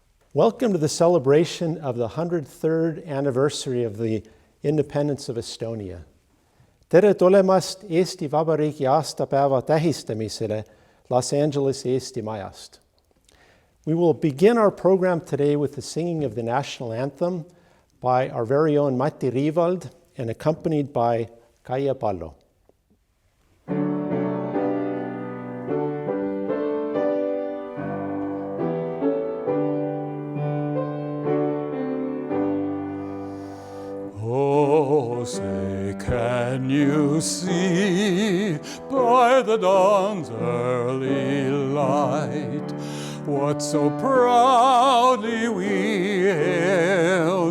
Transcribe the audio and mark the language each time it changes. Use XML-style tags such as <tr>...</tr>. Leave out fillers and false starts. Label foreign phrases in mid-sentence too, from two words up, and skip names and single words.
<en>Welcome to the celebration of the 103rd anniversary of the independence of Estonia.</en> <et>Tere tulemast Eesti Vabariigi aastapäeva tähistamisele Los Angeles Eesti Majast.</et> <en>We will begin our program today with the singing of the national anthem by our very own Mati Riivald and accompanied by Kaia Pallo. Oh, say, can you see by the dawn's early light what so proudly we hailed</en>